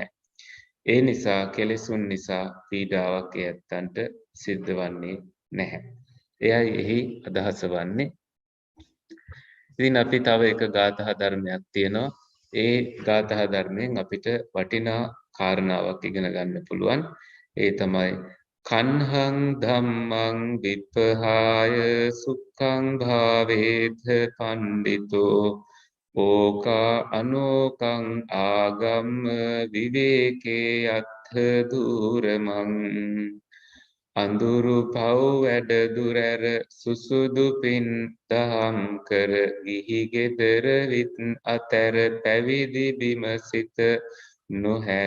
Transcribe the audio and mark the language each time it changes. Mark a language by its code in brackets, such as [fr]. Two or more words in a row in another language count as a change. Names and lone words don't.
[si] ඒ නිසා කෙලෙසුන් නිසා පීඩාවක් ඇත්තන්ට සිද්ධ වන්නේ නැහැ. එයයි එහි අදහස වන්නේ. ඉතින් අපි තව එක ගාථා ධර්මයක් තියෙනවා. ඒ ගාථා ධර්මයෙන් අපිට වටිනා කාරණාවක් ඉගෙන ගන්න පුළුවන්. ඒ තමයි [pi] කන්හං ධම්මං විප්පහාය සුඛං භාවේත පණ්ඩිතෝ ඕකා අනෝකං ආගම්ම විවේකේ අත්ථ දුරමං [si] අඳුරු පව් වැඩ දුරැර සුසුදු පින් දහම් කර ගිහි ගෙදර විත් අතර පැවිදි බිම සිත නොහැර.